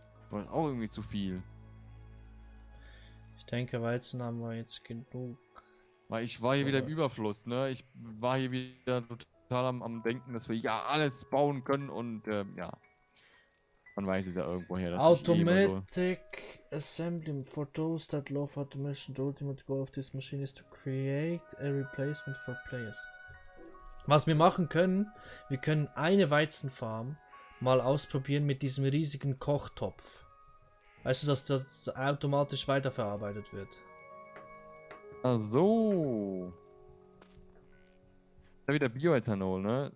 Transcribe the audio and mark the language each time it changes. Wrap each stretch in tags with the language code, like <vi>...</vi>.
<de>Das ist auch irgendwie zu viel. ich denke, Weizen haben wir jetzt genug. Weil ich war hier wieder im Überfluss, ne? Ich war hier wieder total am Denken, dass wir ja alles bauen können und ja. Man weiß es ja irgendwoher, dass ich eh immer so.</de> <en>Automatic assembly for those that love automation. The ultimate goal of this machine is to create a replacement for players.</en> <de>Was wir machen können, wir können eine Weizenfarm mal ausprobieren mit diesem riesigen Kochtopf. Weißt du, dass das automatisch weiterverarbeitet wird? Ach so. Da wieder Bioethanol, ne?</de>